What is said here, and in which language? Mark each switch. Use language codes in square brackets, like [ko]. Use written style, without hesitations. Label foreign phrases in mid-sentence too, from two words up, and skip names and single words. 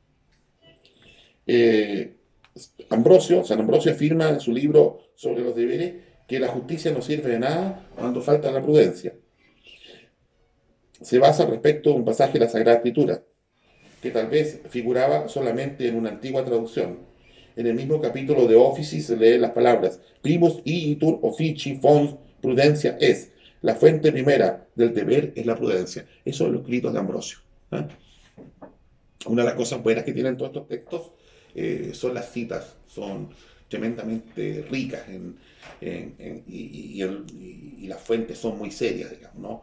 [es] San Ambrosio afirma en su libro sobre los deberes que la justicia no sirve de nada cuando falta la prudencia. Se basa respecto a un pasaje de la Sagrada Escritura, que tal vez figuraba solamente en una antigua traducción. En el mismo capítulo de Offici se leen las palabras [la] primus igitur officii fons prudencia es. [es] La fuente primera del deber es la prudencia. Eso es lo escrito de Ambrosio. Una de las cosas buenas que tienen todos estos textos son las citas, son tremendamente ricas y las fuentes son muy serias, digamos, ¿no?